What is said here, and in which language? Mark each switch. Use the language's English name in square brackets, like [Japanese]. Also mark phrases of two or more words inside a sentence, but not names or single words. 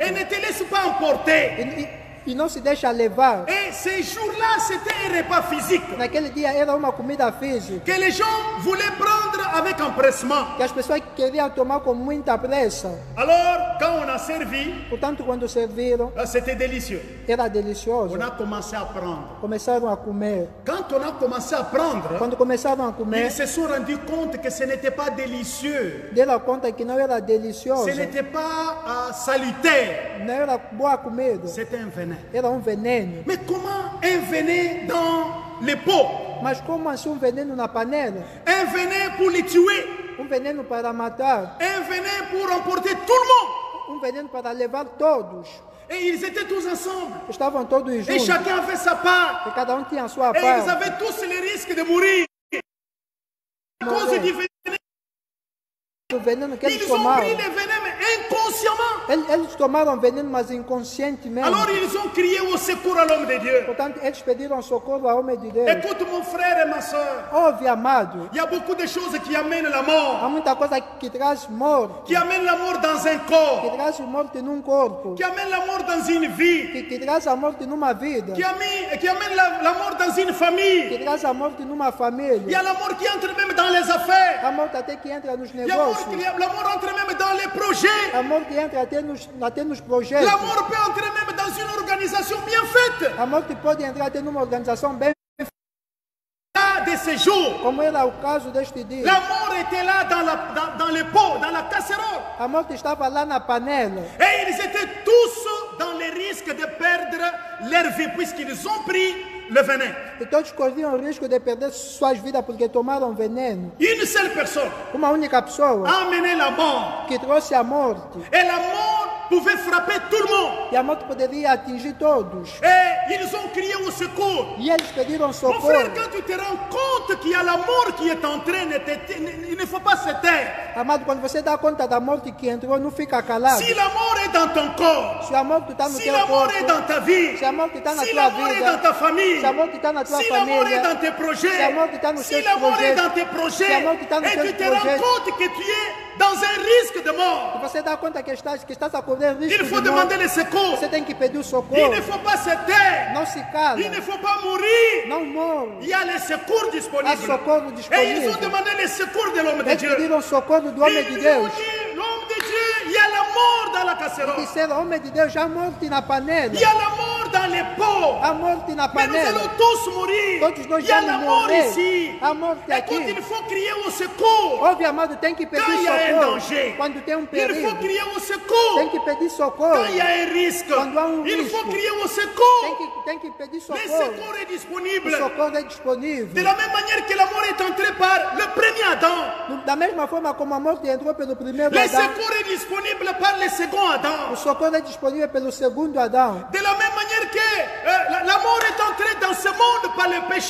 [French] et ne te laisse pas emporter. [Portuguese] e não se deixa levar. [French] Et ces jours-là, c'était un repas physique [Portuguese] Naquele dia era uma comida física, [French] que les gens voulaient prendre avec empressement. [Portuguese] que as pessoas queriam tomar com muita pressa. [French] Alors, quand on a servi, [Portuguese] Portanto, quando serviram, [French] c'était délicieux. [Portuguese] era delicioso. [French] On a commencé à prendre. [Portuguese] Começaram a comer. [French] Quand on a commencé à prendre, [Portuguese] Quando começaram a comer, [French] ils se sont rendus compte que ce n'était pas délicieux. [Portuguese] deram conta que não era delicioso, [French] Ce n'était pas salutaire. [Portuguese] não era boa comida, [French] C'était un venin. [Portuguese] era um veneno. [French] Mais comment un venin dans les pots? [Portuguese] Mas como assim um veneno na panela? [French] Un un venin pour les tuer, [Portuguese] veneno para matar, [French] un venin pour emporter tout le monde. [Portuguese] veneno para levar todos. [French] Et ils étaient tous ensemble. [Portuguese] Estavam todos [French] Et [Portuguese] juntos. [French] chacun avait sa part. [Portuguese] E cada tinha a sua [French] Et ils [Portuguese] parte. [French] avaient tous les risques de mourir. À cause du venin, [Portuguese] O veneno que eles [French] ils ont [Portuguese] tomaram. [French] pris le venin, mais inconsciemment. [Portuguese] Eles tomaram veneno, mas inconscientemente. [French] Alors ils ont crié au secours à l'homme de Dieu. [Portuguese] Portanto, eles pediram socorro ao homem de Deus. [French] Écoute mon frère et ma soeur. [Portuguese] Ouve, amado. [French] Il y a beaucoup de choses qui amènent la mort. [Portuguese] Há muita coisa que traz morte. [French] Qui amènent la mort dans un [Portuguese] Que [French] corps. [Portuguese] traz morte num corpo. [French] Qui amènent la mort dans une vie. [Portuguese] Que traz a morte numa vida. [French] Qui amène la mort dans une famille. [Portuguese] Que traz a morte numa [French] Il y [Portuguese] família. [French] a la mort qui entre même dans les affaires. [Portuguese] A morte até que entra nos [French] Il y a [Portuguese] negócios. [French] la mort entre même dans les projets. [Portuguese] A morte entra até nos projetos. [French] La mort peut entrer même dans une organisation bien faite. [Portuguese] A morte pode entrar até numa organização bem [French] Là, de ces jours, [Portuguese] como era o caso deste dia. [French] la mort était là dans le pot, dans la casserole. [Portuguese] A morte estava lá na panela. [French] Et ils étaient tous dans les risques de perdre leur vie puisqu'ils ont pris le venin. [Portuguese] E todos corriam o risco de perder suas vidas porque tomaram veneno. [French] Une seule personne [Portuguese] Uma única pessoa [French] a amené la mort. [Portuguese] que trouxe a morte. [French] Et la mort pouvait frapper tout le monde. [Portuguese] E a morte poderia atingir todos. [French] Et ils ont crié au secours. [Portuguese] E eles pediram [French] Mon frère, [Portuguese] socorro. [French] quand tu te rends compte qu'il y a la mort qui est en train il ne faut pas se taire. [Portuguese] Amado, quando você dá conta da morte que entrou, não fica calado. [French] Si la mort est dans ton corps, [Portuguese] Se a morte está no [French] si [Portuguese] teu [French] la mort [Portuguese] corpo, [French] est dans ta vie, [Portuguese] se a morte está na [French] si [Portuguese] tua [French] la mort est dans [Portuguese] vida, [French] ta famille, [Portuguese] se a morte está na tua [French] si la mort est [Portuguese] família, [French] dans tes projets, [Portuguese] se a morte está nos [French] si [Portuguese] teus [French] la mort est dans [Portuguese] projetos, [French] tes [Portuguese] se [French] projets, [Portuguese] a morte está nos [French] et [Portuguese] teus [French] tu te rends [Portuguese] projetos, [French] compte que tu es dans un risque de mort, [Portuguese] você dá conta que estás a correr [French] il [Portuguese] risco [French] faut [Portuguese] de morte, [French] demander le secours. [Portuguese] você tem que pedir o [French] Il [Portuguese] socorro. [French] ne faut pas se taire. [Portuguese] Não se cala, [French] Il ne faut pas mourir. [Portuguese] não morre. [French] Il y a les secours [Portuguese] Há [French] disponibles. [Portuguese] socorro [French] Et ils ont [Portuguese] disponível. [French] demandé le secours de l'homme de [Portuguese] Eles [French] Dieu. [Portuguese] pediram socorro do homem de [French] Ils ont [Portuguese] Deus. [French] dit, l'homme de Dieu, il y a la mort dans la casserole. [Portuguese] Disseram, homem de Deus, já morte na panela. [French] Il y a la mort dans les pots. [Portuguese] A morte na [French] Mais nous [Portuguese] panela. [French] allons tous mourir. [Portuguese] Todos nós [French] Il y a la [Portuguese] vamos [French] mort [Portuguese] morrer. [French] ici. [Portuguese] A morte [French] Écoute, [Portuguese] aqui. [French] il faut crier au secours. [Portuguese] Ouve, amado, tem que pedir [French] Quand il y a un [Portuguese] socorro. [French] danger, [Portuguese] Quando tem [French] il faut [Portuguese] perigo, [French] crier au secours. [Portuguese] tem que pedir socorro. [French] Quand il y a un risque, [Portuguese] Quando há [French] il [Portuguese] risco, [French] faut crier au secours. [Portuguese] tem que pedir [French] Le [Portuguese] socorro. [French] secours est [Portuguese] O [French] disponible. [Portuguese] socorro é [French] De [Portuguese] disponível. [French] la même manière que la mort est entrée par le premier Adam, [Portuguese] Da mesma forma como a morte entrou pelo primeiro [French] le [Portuguese] Adão, [French] secours est disponible par le second [Portuguese] o [French] Adam. [Portuguese] socorro é disponível pelo segundo Adão. [French] De la même manière que la mort est entrée dans ce monde par le péché,